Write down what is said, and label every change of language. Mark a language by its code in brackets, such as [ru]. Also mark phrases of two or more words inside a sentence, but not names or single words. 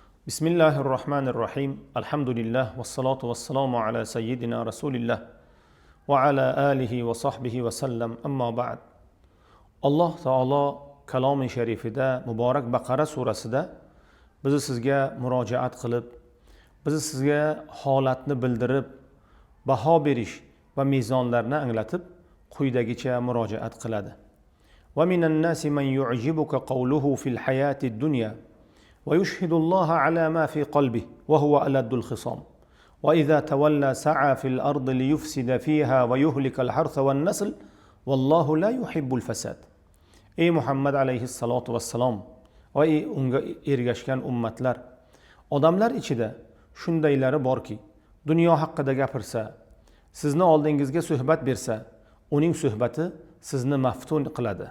[ar] Bismillahirrahmanirrahim. الحمد لله والصلاة والسلام على سيدنا رسول الله وعلى آله وصحبه وسلم أما بعد. [uz] Alloh taolo kalomi sharifida muborak Baqara surasida bizni sizga murojaat qilib, bizni sizga holatni bildirib, baho berish va mezonlarni anglatib quyidagicha murojaat qiladi. [ar] ومن الناس من يعجبك قوله في الحياة الدنيا ويشهد الله على ما في قلبه وهو ألد الخصام وإذا تولى سعى في الأرض ليفسد فيها ويهلك الحرث والنسل والله لا يحب الفساد. [uz] Ey Muhammad alayhissalatu vassalom va unga ergashgan ummatlar, odamlar ichida shundaylari borki, dunyo haqida gapirsa, sizni oldingizga suhbat bersa, uning suhbati sizni maftun qiladi.